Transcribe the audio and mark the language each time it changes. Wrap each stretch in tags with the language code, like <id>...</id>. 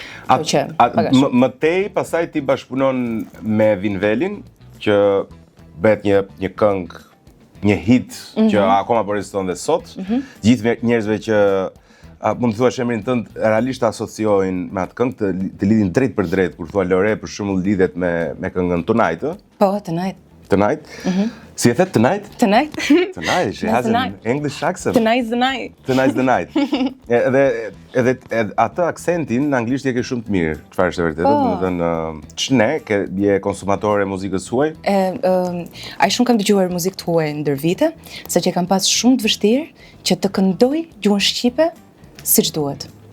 <sq>Më tej, pastaj ti bashkëpunon me Vinvelin, që bëhet një këngë, një hit që akoma po reziston dhe sot. Gjithë njerëzve që mund të thuash emrin tënd realisht asociojnë me atë këngë, të lidhin drejt për drejt kur thua Lore për shembull lidhet me këngën Tonight, ë? Po, Tonight. Tonight? Si e thet Tonight?</sq> <en>Tonight. Tonight, she has an English accent. Tonight's the night. Tonight's the night.</en> <sq>Edhe atë aksentin në anglisht je ke shumë të mirë, çfarë është e vërtetë, domethënë ç'ne ke je konsumatore e muzikës huaj? Ai shumë kam dëgjuar muzikë të huaj ndër vite, saqë kam pas shumë të vështirë që të këndoj gjuhën shqipe siç duhet.</sq>